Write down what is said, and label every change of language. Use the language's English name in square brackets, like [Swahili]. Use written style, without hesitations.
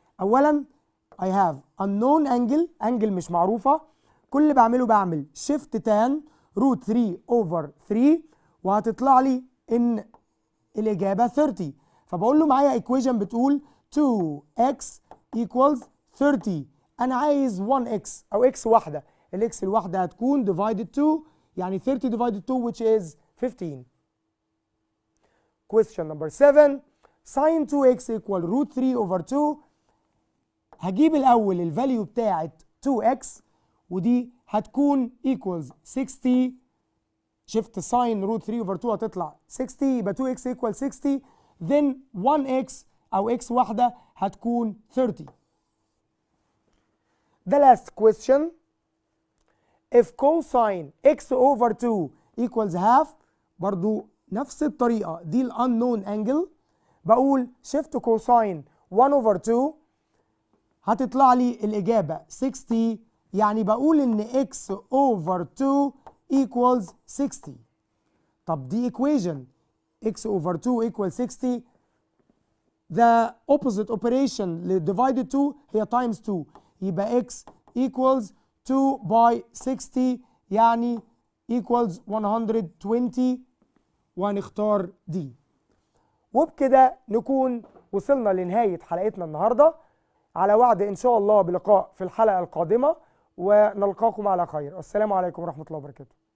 [Arabic] أولاً [English] I have unknown angle [Arabic] مش معروفة. كل اللي بعمله بعمل [English] shift tan root 3/3 [Arabic] وهتطلع لي إن الإجابة 30. فبقول له معايا [English] equation [Arabic] بتقول [English] 2x equals 30. [Arabic] أنا عايز 1x أو x واحدة، الx الواحدة هتكون [English] divided 2 [Arabic] يعني [English] 30 divided 2 which is 15. Question number 7. sin 2x equal root 3/2. [Arabic] هجيب الأول الفاليو بتاعت 2x ودي هتكون [English] equals 60. [Arabic] شفت sin [English] root 3/2 [Arabic] هتطلع 60 يبقى [English] 2x equal 60 then 1x [Arabic] أو x واحدة هتكون 30. [English] The last question. If cosine x/2 equals half، [Arabic] برضو نفس الطريقة دي ال [English] unknown angle، [Arabic] بقول [English] shift cosine 1/2 [Arabic] هتطلع لي الإجابة 60، يعني بقول إن [English] x/2 equals 60. [Arabic] طب دي [English] equation x/2 equals 60. The opposite operation [Arabic] ل [English] divided 2 [Arabic] هي [English] times 2، [Arabic] يبقى [English] x equals 2 by 60 [Arabic] يعني [English] equals 120 [Arabic] وهنختار دي. وبكده نكون وصلنا لنهاية حلقتنا النهاردة، على وعد إن شاء الله بلقاء في الحلقة القادمة ونلقاكم على خير. والسلام عليكم ورحمة الله وبركاته.